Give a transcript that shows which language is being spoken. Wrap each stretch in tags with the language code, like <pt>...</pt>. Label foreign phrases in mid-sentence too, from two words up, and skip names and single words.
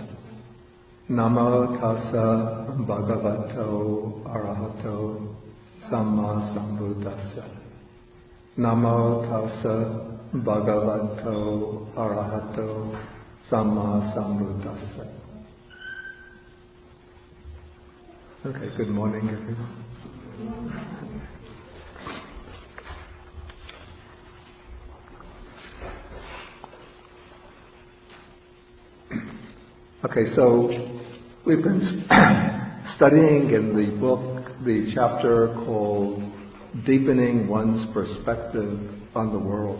<pi>Namo tassa bhagavato arahato samma sambuddhassa. Namo tassa bhagavato arahato samma sambuddhassa.</pi> <en>Okay, good morning everyone. Okay, so we've been studying in the book the chapter called Deepening One's Perspective on the World.</en>